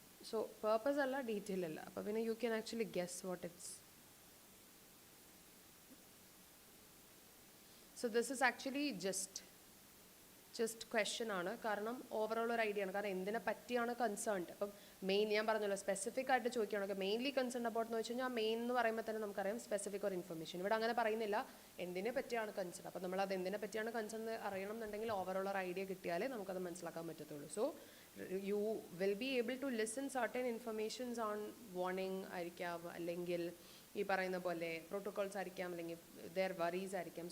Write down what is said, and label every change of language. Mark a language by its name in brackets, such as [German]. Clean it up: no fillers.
[Malayalam] So purpose അല്ല, detail അല്ല. അപ്പോൾ പിന്നെ [English] You can actually guess what it's. So this is actually just question ആണ്. [Malayalam] കാരണം ഓവറോൾ ഒരു ഐഡിയ ആണ്. കാരണം എന്തിനെ പറ്റിയാണ് കൺസേൺഡ്. അപ്പം മെയിൻ ഞാൻ പറഞ്ഞല്ലോ സ്പെസിഫിക് ആയിട്ട് ചോദിക്കുകയാണെങ്കിൽ മെയിൻലി കൺസേൺ അബൌട്ട് എന്ന് വെച്ച് കഴിഞ്ഞാൽ മെയിൻ എന്ന് പറയുമ്പോൾ തന്നെ നമുക്കറിയാം സ്പെസിഫിക് ഒരു ഇൻഫർമേഷൻ. ഇവിടെ അങ്ങനെ പറയുന്നില്ല എന്തിനെ പറ്റിയാണ് കൺസേൺ. അപ്പം നമ്മൾ അത് എന്തിനെ പറ്റിയാണ് കൺസേൺ അറിയണം എന്നുണ്ടെങ്കിൽ ഓവറോൾ ഒരു ഐഡിയ കിട്ടിയാലേ നമുക്കത് മനസ്സിലാക്കാൻ പറ്റത്തുള്ളൂ. [English] so you will be able to listen certain informations on warning [Malayalam] ആയിരിക്കാം, അല്ലെങ്കിൽ ഈ പറയുന്ന പോലെ പ്രോട്ടോകോൾസ് ആയിരിക്കാം, അല്ലെങ്കിൽ ദെയർ വറീസ് ആയിരിക്കാം.